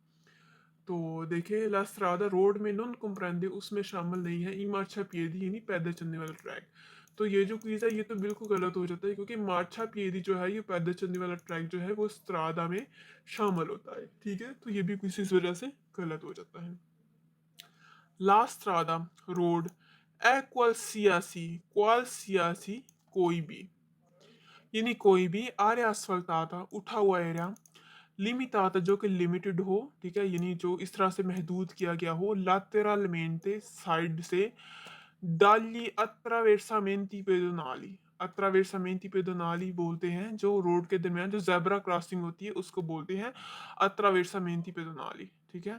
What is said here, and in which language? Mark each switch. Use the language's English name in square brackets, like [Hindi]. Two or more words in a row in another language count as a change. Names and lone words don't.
[Hindi] तो देखिए [Italian] la strada [Hindi] रोड में [Italian] non comprende [Hindi] उसमें शामिल नहीं है [Italian] i marciapiedi, [Hindi] यानी पैदल चलने वाला ट्रैक। तो ये जो क्विज है ये तो बिल्कुल गलत हो जाता है, क्योंकि मार्चा पिएदी जो है ये पैदल चलने वाला ट्रैक जो है वो स्त्रादा में शामिल होता है, ठीक है। तो ये भी किसी वजह से गलत हो जाता है। [Italian] la strada [Hindi] road [Italian] è qualsiasi [Hindi] कोई भी, यानी कोई भी [Italian] area asfaltata [Hindi] उठा हुआ एरिया, limitata जो कि लिमिटेड हो, ठीक है, यानी जो इस तरह से महदूद किया गया हो, lateralmente साइड से, [Italian] dagli attraversamenti pedonali, attraversamenti pedonali [Hindi] बोलते हैं जो रोड के दरमियान जो [English] zebra crossing [Hindi] होती है उसको बोलते हैं [Italian] attraversamenti pedonali, [Hindi] ठीक है।